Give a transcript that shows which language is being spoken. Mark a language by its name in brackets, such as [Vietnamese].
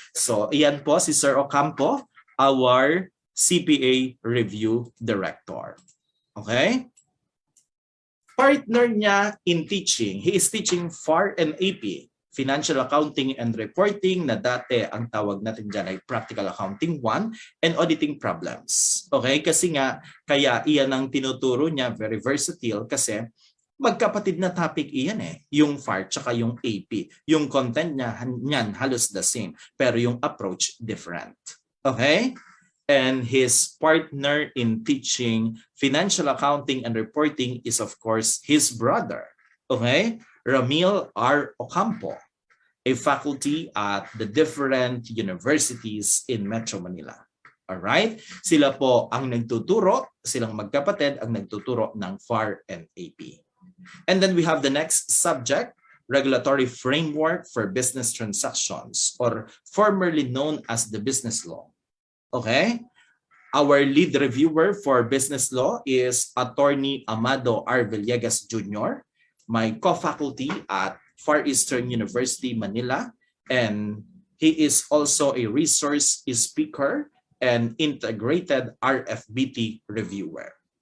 [Filipino] So, iyan po si Sir Ocampo, [English] our CPA Review Director. [Filipino] Okay? [English] Partner niya in teaching. He is teaching FAR and AP, Financial Accounting and Reporting, [Filipino] na dati ang tawag natin dyan ay [English] Practical Accounting 1, and Auditing Problems. Okay? [Filipino] Kasi nga, kaya iyan ang tinuturo niya, [English] very versatile [Filipino] kasi magkapatid na topic iyan yung FAR tsaka yung AP. Yung content niyan halos [English] the same, [Filipino] pero yung approach different. Okay? [English] And his partner in teaching Financial Accounting and Reporting is of course his brother. Okay? Ramil R. Ocampo, a faculty at the different universities in Metro Manila. Alright? [Filipino] Sila po ang nagtuturo, silang magkapatid ang nagtuturo ng FAR and AP. [English] And then we have the next subject, Regulatory Framework for Business Transactions, or formerly known as the Business Law. Okay? Our lead reviewer for Business Law is Attorney Amado R. Villegas Jr., my co-faculty at Far Eastern University, Manila, and he is also a resource speaker and integrated RFBT reviewer.